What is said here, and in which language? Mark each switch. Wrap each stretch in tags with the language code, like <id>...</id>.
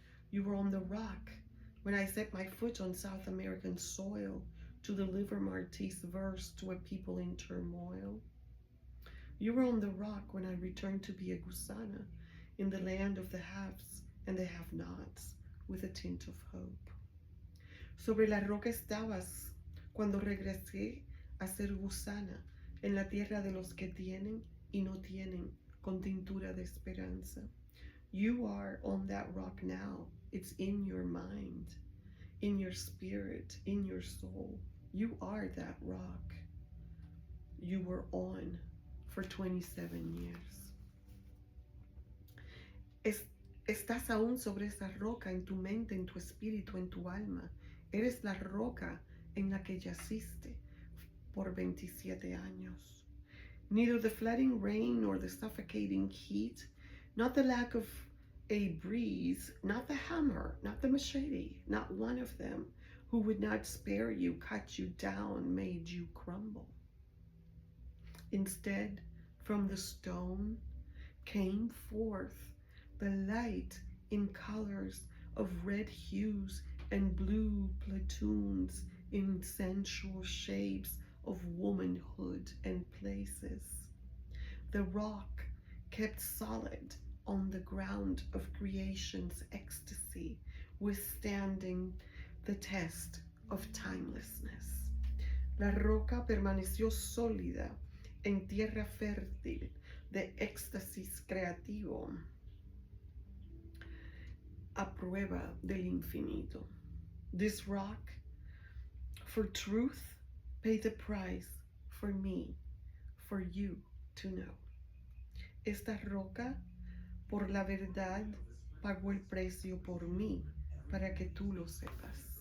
<en>You were on the rock when I set my foot on South American soil to deliver Marti's verse to a people in turmoil. You were on the rock when I returned to be a gusana in the land of the haves and the have-nots with a tint of hope.</en> <es>Sobre la roca estabas cuando regresé a ser gusana en la tierra de los que tienen y no tienen con tintura de esperanza.</es> <en>You are on that rock now. It's in your mind, in your spirit, in your soul. You are that rock. You were on for 27 years.</en> <es>Estás aún sobre esa roca en tu mente, en tu espíritu, en tu alma. Eres la roca en la que yaciste por 27 años.</es> <en>Neither the flooding rain nor the suffocating heat, not the lack of a breeze, not the hammer, not the machete, not one of them who would not spare you, cut you down, made you crumble. Instead, from the stone came forth the light in colors of red hues and blue platoons in sensual shapes of womanhood and places. The rock kept solid on the ground of creation's ecstasy, withstanding the test of timelessness.</en> <es>La roca permaneció sólida en tierra fértil de éxtasis creativo, a prueba del infinito.</es> <en>This rock, for truth, paid the price for me, for you to know.</en> <es>Esta roca, por la verdad, pagó el precio por mí, para que tú lo sepas.</es>